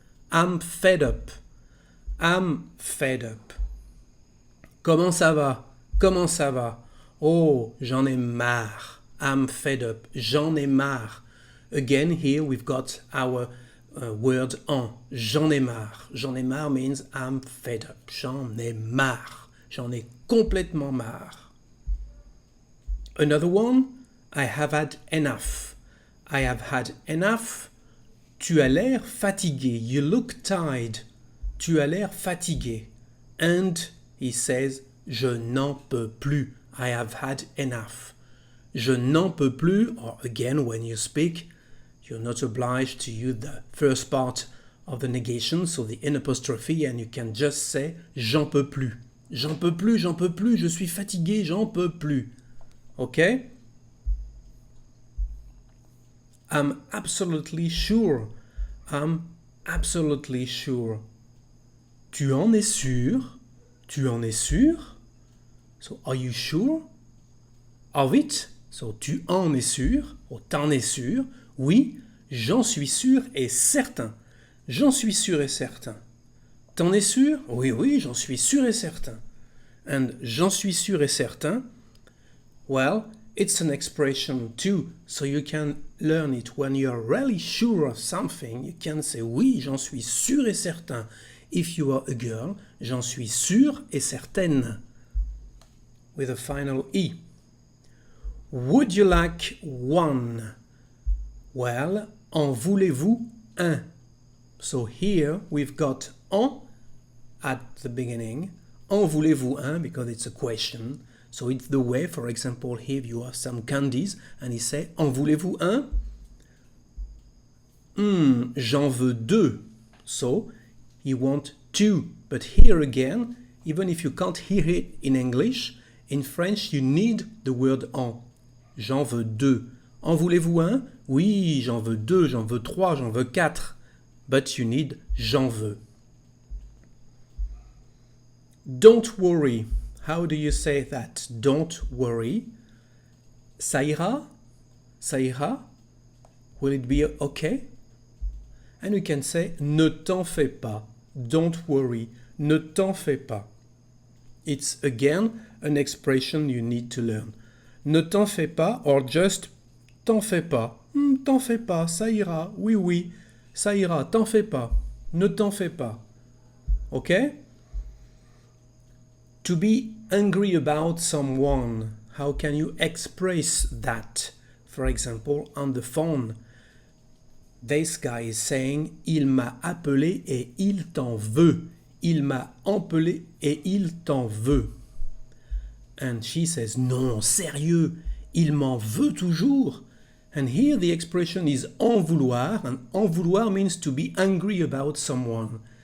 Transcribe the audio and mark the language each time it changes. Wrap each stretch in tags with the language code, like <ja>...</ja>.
<en>I'm fed up. I'm fed up.</en> <fr>Comment ça va? Comment ça va? Oh, j'en ai marre.</fr> <en>I'm fed up.</en> <fr>J'en ai marre.</fr> <en>Again, here we've got our word en.</en> <fr>J'en ai marre. J'en ai marre</fr> <en>means I'm fed up.</en> <fr>J'en ai marre. J'en ai complètement marre.</fr> <en>Another one, I have had enough. I have had enough.</en> <fr>Tu as l'air fatigué.</fr> <en>You look tired.</en> <fr>Tu as l'air fatigué.</fr> <en>And he says,</en> <fr>je n'en peux plus.</fr> <en>I have had enough.</en> <fr>Je n'en peux plus,</fr> <en>or again, when you speak, you're not obliged to use the first part of the negation, so the in apostrophe, and you can just say</en> <fr>j'en peux plus. J'en peux plus, j'en peux plus, je suis fatigué, j'en peux plus.</fr> <en>Okay? I'm absolutely sure. I'm absolutely sure.</en> <fr>Tu en es sûr? Tu en es sûr?</fr> <en>So, are you sure of it? So,</en> <fr>tu en es sûr, ou t'en es sûr, Oui, j'en suis sûr et certain. J'en suis sûr et certain. T'en es sûr? Oui, oui, j'en suis sûr et certain.</fr> <en>And</en> <fr>j'en suis sûr et certain,</fr> <en>well, it's an expression too, so you can learn it when you're really sure of something. You can say</en> <fr>oui, j'en suis sûr et certain.</fr> <en>If you are a girl,</en> <fr>j'en suis sûre et certaine.</fr> <en>With a final E. Would you like one? Well,</en> <fr>en voulez-vous un?</fr> <en>So here we've got en at the beginning.</en> <fr>En voulez-vous un?</fr> <en>Because it's a question. So it's the way, for example, here you have some candies and he say,</en> <fr>en voulez-vous un? J'en veux deux.</fr> <en>So you want two. But here again, even if you can't hear it in English, in French you need the word en.</en> <fr>J'en veux deux. En voulez-vous un? Oui, j'en veux deux, j'en veux trois, j'en veux quatre.</fr> <en>But you need</en> <fr>j'en veux.</fr> <en>Don't worry. How do you say that? Don't worry.</en> <fr>Ça ira? Ça ira?</fr> <en>Will it be okay? And we can say</en> <fr>ne t'en fais pas.</fr> <en>Don't worry.</en> <fr>Ne t'en fais pas.</fr> <en>It's again an expression you need to learn.</en> <fr>Ne t'en fais pas</fr> <en>or just</en> <fr>t'en fais pas. T'en fais pas, ça ira. Oui, oui, ça ira. T'en fais pas. Ne t'en fais pas. Okay?</fr> <en>To be angry about someone, how can you express that? For example, on the phone, this guy is saying «</en> <fr>Il m'a appelé et il t'en veut. Il m'a appelé et il t'en veut.</fr> <en>» And she says «</en> <fr>Non, sérieux, il m'en veut toujours.</fr> <en>» And here the expression is en vouloir, and en vouloir means to be angry about someone.</en>